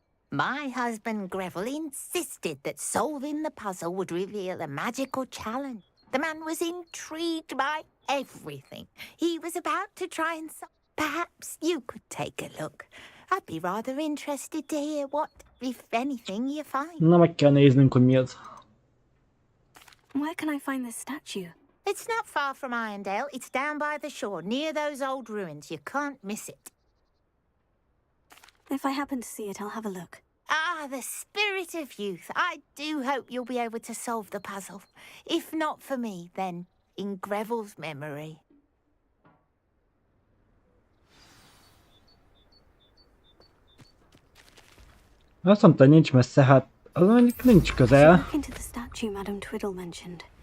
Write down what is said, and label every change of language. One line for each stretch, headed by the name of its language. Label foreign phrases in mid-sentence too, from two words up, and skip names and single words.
English: My husband Greville insisted that solving the puzzle would reveal a magical challenge. The man was intrigued by everything. He was about to try and solve. Perhaps you could take a look. I'd be rather interested to hear what, if anything, you find.
Hungarian: Na, meg kell néznünk, hogy mi az.
English: Where can I find this statue? It's not far from Irondale. It's down by the shore, near those old ruins. You can't miss it. If I happen to see it, I'll have a look. Ah, the spirit of youth. I do hope you'll be able to solve the puzzle. If not for me, then in Greville's memory.
Hungarian: Azt mondta, hogy nincs messze, hát az mondjuk nincs közel.
English: Look into the statue Madam Twiddle mentioned.